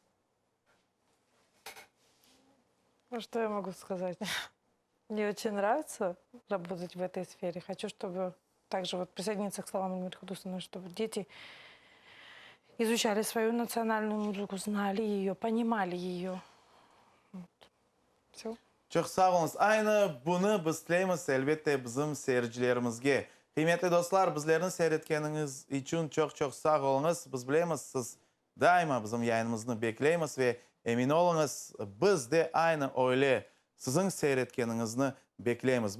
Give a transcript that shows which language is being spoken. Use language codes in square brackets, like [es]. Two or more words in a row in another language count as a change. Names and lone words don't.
[ru] Ну, что я могу сказать? Мне очень нравится работать в этой сфере. Хочу, чтобы также вот присоединиться к словам Эльмиры Худусовны, чтобы дети изучали свою национальную музыку, знали ее, понимали ее. Вот. Все. [crh] Çok sağ olunuz. Aynı bunu biz tileymiz elbette bizim seyircilerimizge. Kıymetli dostlar, bizlerini seyretkeniniz için çok sağ olunuz. Biz bilemiz, siz daima bizim yayınımızı bekleyimiz ve emin olunuz, biz de aynı öyle sizin seyretkeninizni bekleyimiz.